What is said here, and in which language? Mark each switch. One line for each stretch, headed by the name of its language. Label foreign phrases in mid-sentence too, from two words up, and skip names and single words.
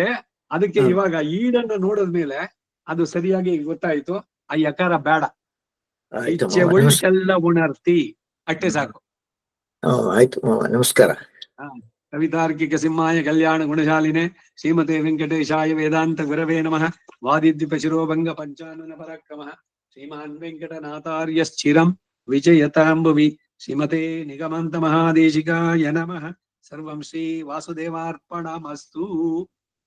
Kannada: ಅದಕ್ಕೆ ಇವಾಗ ಈಡನ್ನು ನೋಡಿದ್ಮೇಲೆ ಅದು ಸರಿಯಾಗಿ ಗೊತ್ತಾಯ್ತು. ಆ ಯಕಾರ ಬೇಡ, ಇಚ್ಛೆ ಉಳ್ಳೆಲ್ಲ ಉಣರ್ತಿ ಅಷ್ಟೇ ಸಾಕು. ಆಯ್ತು, ನಮಸ್ಕಾರ.
Sanskrit: ಕವಿತಾರ್ಕಿಕ ಸಿಂಹಾಯ ಕಲ್ಯಾಣ ಗುಣಶಾಲಿನೆ ಶ್ರೀಮತೆ ವೆಂಕಟೇಶಾಯ ವೇದಾಂತ ಗುರವೇ ನಮಃ. ವಾದಿದ್ವಿಪ ಶಿರೋಭಂಗ ಪಂಚಾನನ ಪರಾಕ್ರಮಃ ಶ್ರೀಮಾನ್ ವೆಂಕಟನಾಥಾರ್ಯಶ್ಚಿರಂ ವಿಜಯತಾಂಬುವಿ. ಶ್ರೀಮತೆ ನಿಗಮಾಂತ ಮಹಾದೇಶಿಕಾಯ ನಮಃ. ಸರ್ವಂ ಶ್ರೀ ವಾಸುದೇವಾರ್ಪಣಮಸ್ತು.